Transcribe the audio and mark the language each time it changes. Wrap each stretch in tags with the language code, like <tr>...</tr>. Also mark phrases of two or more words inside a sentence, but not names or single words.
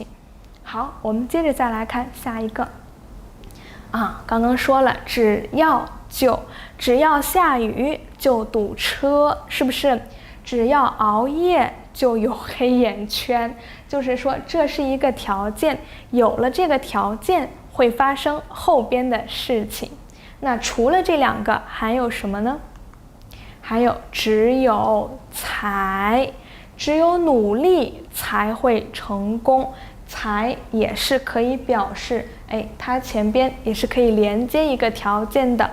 <zh>好，我們接着再來看下一個。剛剛說了，只要下雨就堵車，是不是？只要熬夜就有黑眼圈，就是說這是一個條件，有了這個條件會發生後邊的事情。那除了這兩個還有什麼呢？還有只有努力才會成功，才也是可以表示它前邊也是可以連接一個條件的。</zh>